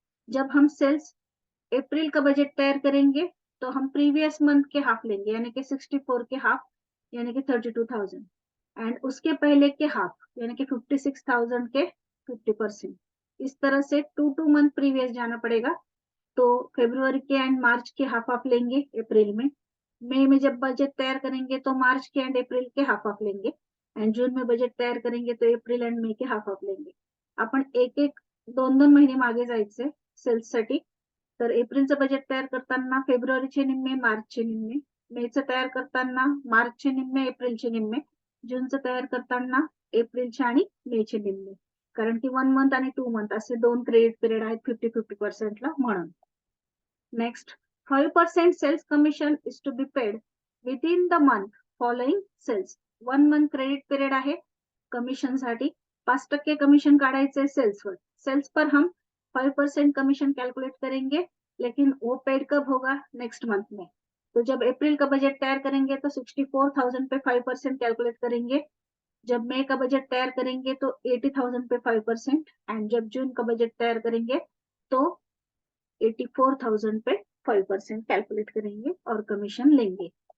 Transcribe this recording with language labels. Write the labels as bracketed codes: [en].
[hi] जब हम सेल्स अप्रैल का बजट तैयार करेंगे तो हम प्रीवियस मंथ के हाफ लेंगे यानी कि 64 के हाफ यानी कि 32,000 एंड उसके पहले के हाफ यानी कि 56,000 के 50%. इस तरह से 2 मंथ प्रीवियस जाना पड़ेगा. तो फरवरी के एंड मार्च के हाफ हाफ लेंगे अप्रैल में. मई में जब बजट तैयार करेंगे तो मार्च के एंड अप्रैल के हाफ हाफ लेंगे एंड जून में बजट तैयार करेंगे तो अप्रैल एंड मई के हाफ हाफ लेंगे. [mr] आपण एक एक 2-2 महिने मागे जायचे सेल्स साठी. तर एप्रिलचं बजेट तयार करताना फेब्रुवारीचे निम्मे, मार्चचे निम्मे, मेचं तयार करताना मार्चचे निम्मे, एप्रिलचे निम्मे, जूनचं तयार करताना एप्रिलचे आणि मेचे निम्मे. कारण की 1 मंथ आणि 2 मंथ असे 2 क्रेडिट पिरियड आहेत 50-50% ला म्हणून. [en] Next 5% sales commission is to be paid within the month following sales. [mr] 1 month credit period आहे कमिशन साठी. 5% कमीशन काढायचे सेल्स वर. [hi] सेल्स पर हम 5% कमीशन कैलकुलेट करेंगे लेकिन वो पेड कब होगा, नेक्स्ट मंथ में. तो जब अप्रैल का बजट तैयार करेंगे तो 64,000 पे 5% कैलकुलेट करेंगे. जब मई का बजट तैयार करेंगे तो 80,000 पे 5% एंड जब जून का बजट तैयार करेंगे तो 84,000 पे 5% कैलकुलेट करेंगे और कमीशन लेंगे.